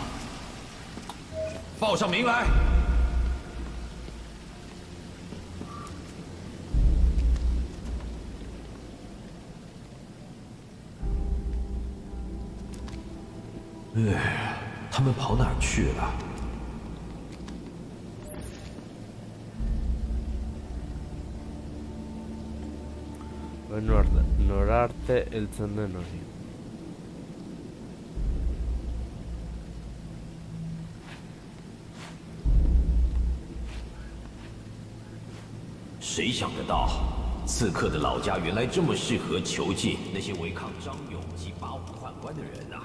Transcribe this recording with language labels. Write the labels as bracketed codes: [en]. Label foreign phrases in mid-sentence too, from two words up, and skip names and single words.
[zh] 报上名来。他们跑哪儿去了 [eu] ？Norarte heltzen den hori. [zh] 谁想得到，刺客的老家原来这么适合囚禁那些违抗张勇及八虎宦官的人啊！